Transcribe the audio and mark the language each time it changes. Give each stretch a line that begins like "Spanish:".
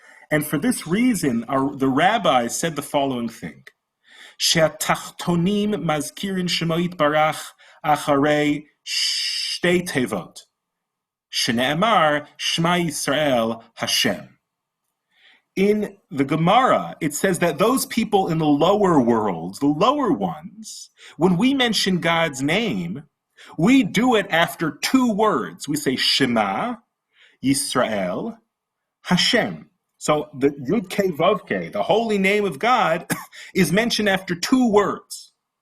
English: And for this reason, the rabbis said the following thing.
Hebrew: שהתחתונים מזכירים שמו יתברך אחרי שתי תיבות, שנאמר שמע Yisrael Hashem.
English: In the Gemara, it says that those people in the lower worlds, the lower ones, when we mention God's name, we do it after two words. We say Shema, Yisrael, Hashem. So the Yud Kei Vav Kei, the holy name of God, is mentioned after two words.